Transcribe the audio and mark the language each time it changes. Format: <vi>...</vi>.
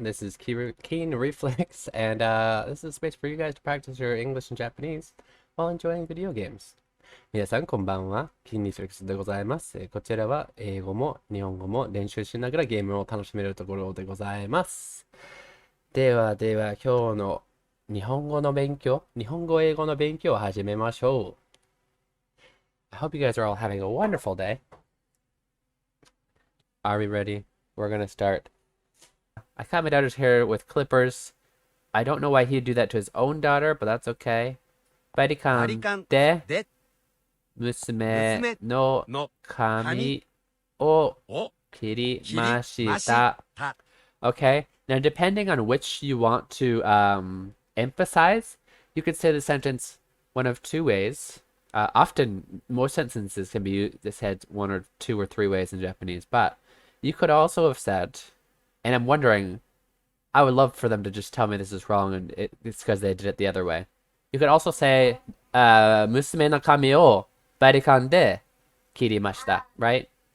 <en>This is Keen Reflex, and this is a space for you guys to practice your English and Japanese while enjoying video games.</en> <ja>皆さんこんばんは。キンリフレックスでございます。こちらは英語も日本語も練習しながらゲームを楽しめるところでございます。では今日の日本語英語の勉強を始めましょう。</ja> <en>I hope you guys are all having a wonderful day. Are we ready? We're gonna start. I cut my daughter's hair with clippers. I don't know why he'd do that to his own daughter, but that's okay.</en> <ja>バリカンで娘の髪を切りました。</ja> <en>Okay, now depending on which you want to emphasize, you could say the sentence one of two ways. Often, most sentences can be said one or two or three ways in Japanese, but you could also have said, and I'm wondering, I would love for them to just tell me this is wrong and it's because they did it the other way. You could also say,</en> <ja>娘の髪をバリカンで切りました,</ja> <en>right?</en>